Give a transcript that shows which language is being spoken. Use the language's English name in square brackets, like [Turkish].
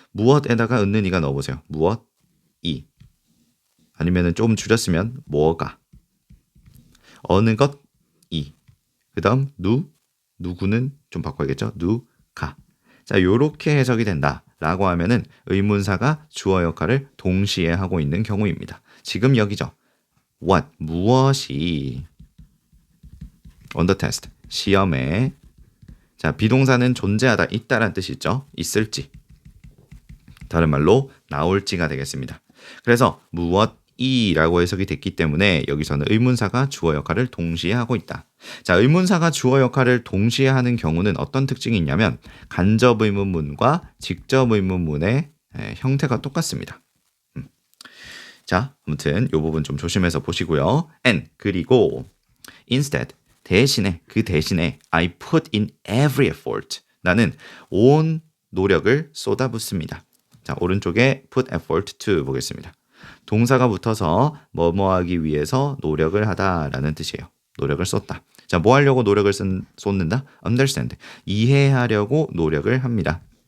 [Korean] 무엇에다가 은는 이가 넣어보세요. 무엇, 이. 아니면 좀 줄였으면 뭐가. 어느 것, 이. 그 다음 누구는 좀 바꿔야겠죠. 누가. 자, 요렇게 해석이 된다라고 하면은 의문사가 주어 역할을 동시에 하고 있는 경우입니다. 지금 여기죠. [English] what, [Korean] 무엇이 [English] on the test, [Korean] 시험에. 자, 비동사는 존재하다, 있다란 뜻이 있죠. 있을지. 다른 말로 나올지가 되겠습니다. 그래서 무엇이라고 해석이 됐기 때문에 여기서는 의문사가 주어 역할을 동시에 하고 있다. 자, 의문사가 주어 역할을 동시에 하는 경우는 어떤 특징이 있냐면 간접 의문문과 직접 의문문의 형태가 똑같습니다. 자, 아무튼 이 부분 좀 조심해서 보시고요. [English] and [Korean] 그리고 [English] instead [Korean] 대신에 [English] I put in every effort. [Korean] 나는 온 노력을 쏟아붓습니다. 자, 오른쪽에 put effort to 보겠습니다. 동사가 붙어서 뭐뭐 하기 위해서 노력을 하다라는 뜻이에요. 노력을 쏟다. 자, 뭐 하려고 노력을 쏟는다? [English] understand. [Korean] 이해하려고 노력을 합니다.